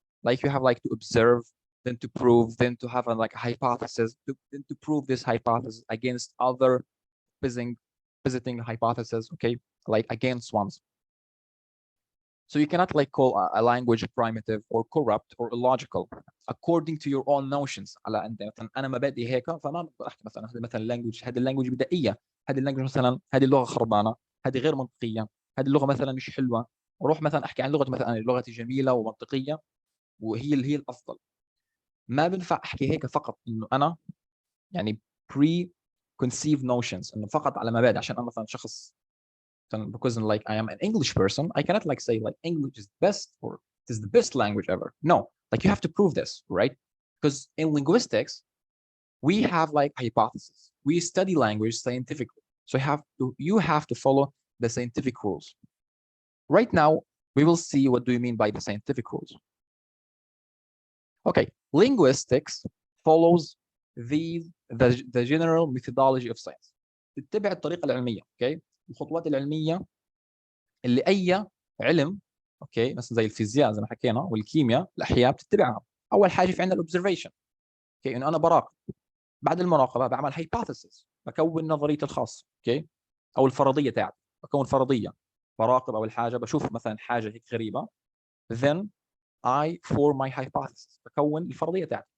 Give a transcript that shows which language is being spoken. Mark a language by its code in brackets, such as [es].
[en] Like you have like to observe, then to prove, then to have like a hypothesis, then to prove this hypothesis against other visiting hypotheses, okay, like against ones. So you cannot like call a language primitive or corrupt or illogical according to your own notions. [ar] على انت مثلا انا مبادئي هيك فما بقدر احكي مثلا هذه مثلا اللانجوج، هذه اللانجوج بدائيه، هذه اللانجوج مثلا هذه اللغه خربانه، هذه غير منطقيه، هذه اللغه مثلا مش حلوه، اروح مثلا احكي عن لغتي مثلا لغتي جميله ومنطقيه وهي اللي هي الافضل. ما بنفع احكي هيك فقط انه انا يعني [en] preconceived notions، [ar] انه فقط على مبادئ عشان انا مثلا شخص [en] because like I am an English person, I cannot like say like English is best or it is the best language ever. No, like you have to prove this, right? Because in linguistics, we have like hypotheses. We study language scientifically. So you have to follow the scientific rules. Right now, we will see what do you mean by the scientific rules. Okay, linguistics follows the general methodology of science. [ar] تتبع الطريقة العلمية، okay? الخطوات العلميه اللي اي علم اوكي مثلا زي الفيزياء زي ما حكينا والكيمياء الاحياء بتتبعها. اول حاجه في عندنا الاوبزرفيشن، اوكي، انه انا براقب. بعد المراقبه بعمل هايبوثيسيس، بكون نظريتي الخاصه، اوكي، او الفرضيه تاعتي، بكون فرضيه، براقب اول حاجه، بشوف مثلا حاجه هيك غريبه، [en] then I form my hypothesis، [ar] بكون الفرضيه تاعتي.